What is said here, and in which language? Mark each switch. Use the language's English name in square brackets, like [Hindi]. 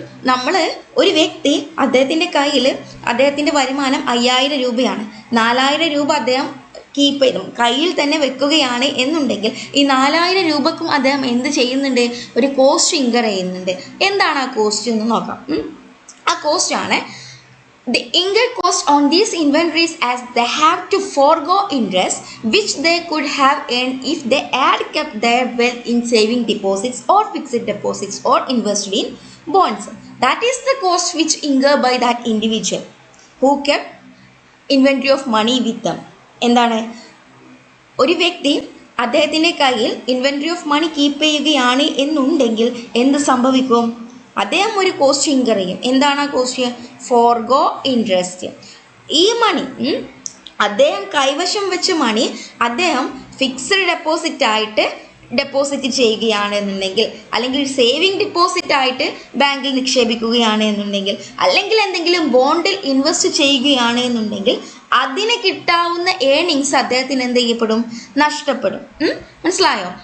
[Malayalam] നമ്മൾ ഒരു വ്യക്തി അദ്ദേഹത്തിൻ്റെ കയ്യിൽ അദ്ദേഹത്തിൻ്റെ വരുമാനം 5000 രൂപയാണ്, 4000 രൂപ അദ്ദേഹം കീപ്പ് ചെയ്തും കയ്യിൽ തന്നെ വെക്കുകയാണ് എന്നുണ്ടെങ്കിൽ ഈ 4000 രൂപക്കും അദ്ദേഹം എന്ത് ചെയ്യുന്നുണ്ട്? ഒരു കോസ്റ്റ് ഇൻകർ ചെയ്യുന്നുണ്ട്. എന്താണ് ആ കോസ്റ്റ് എന്ന് നോക്കാം. ആ കോസ്റ്റ് ആണ് [English] the incurred cost on these inventories, as they have to forego interest which they could have earned if they had kept their wealth in saving deposits or fixed deposits or invested in bonds. That is the cost which incurred by that individual who kept inventory of money with them. [Malayalam] എന്താണ്? ഒരു വ്യക്തി അദ്ദേഹത്തിൻ്റെ കയ്യിൽ inventory of money keep ചെയ്യുകയാണ് എന്നുണ്ടെങ്കിൽ എന്ത് സംഭവിക്കും? അദ്ദേഹം ഒരു കോസ്റ്റ് ഇൻകർ ചെയ്യും. എന്താണ് ആ കോസ്റ്റ്? ഫോർഗോ ഇൻട്രസ്റ്റ്. ഈ മണി അദ്ദേഹം കൈവശം വെച്ച മണി അദ്ദേഹം ഫിക്സഡ് ഡെപ്പോസിറ്റ് ആയിട്ട് ഡെപ്പോസിറ്റ് ചെയ്യുകയാണ് എന്നുണ്ടെങ്കിൽ, അല്ലെങ്കിൽ സേവിങ് ഡിപ്പോസിറ്റ് ആയിട്ട് ബാങ്കിൽ നിക്ഷേപിക്കുകയാണ് എന്നുണ്ടെങ്കിൽ, അല്ലെങ്കിൽ എന്തെങ്കിലും ബോണ്ടിൽ ഇൻവെസ്റ്റ് ചെയ്യുകയാണ് എന്നുണ്ടെങ്കിൽ അതിന് കിട്ടാവുന്ന ഏണിങ്സ് അദ്ദേഹത്തിന് എന്ത് ചെയ്യപ്പെടും? നഷ്ടപ്പെടും. മനസ്സിലായോ?